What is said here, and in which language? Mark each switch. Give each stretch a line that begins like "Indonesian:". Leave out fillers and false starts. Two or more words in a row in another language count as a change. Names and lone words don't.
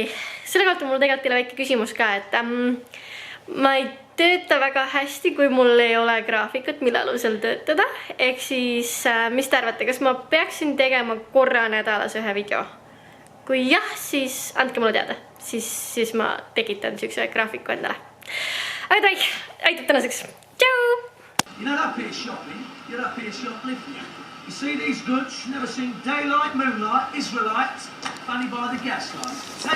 Estonian: Selle kohta mul tegelikult teile väike küsimus ka, et ma ei tööta väga hästi, kui mul ei ole graafikut, mille alusel töötada. Ehk siis, mis te arvate, kas ma peaksin tegema korra nädalas ühe video? Kui jah, siis andke mulle teada. Siis ma tekitan siukse graafiku endale. Aga davai, aitab tänaseks. Tšau!
English: You know that bit of shopping? You're that bit of shoplifting. You see these goods? Never seen daylight, moonlight, Israelites, funny by the gaslight.